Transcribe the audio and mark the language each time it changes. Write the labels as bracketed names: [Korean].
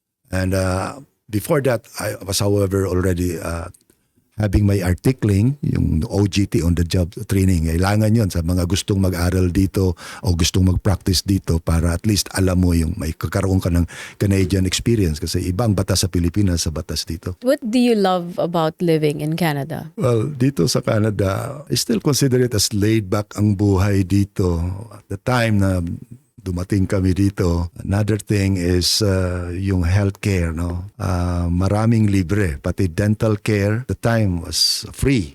[English] And before that, I was, however, already having my articling, yung OJT, on the job training. [Filipino] Kailangan yun sa mga gustong mag-aral dito o gustong mag-practice dito para at least alam mo yung may kakaroon ka ng Canadian experience kasi ibang batas sa Pilipinas sa batas dito. [English] What do you love about living in Canada? Well, [Filipino] dito sa Canada, [English] I still consider it as laid back [Filipino] ang buhay dito. [English] At the time [Filipino] na dumating kami dito, [English] another thing is yung healthcare, no? [Filipino] Maraming libre, pati [English] dental care, the time was free.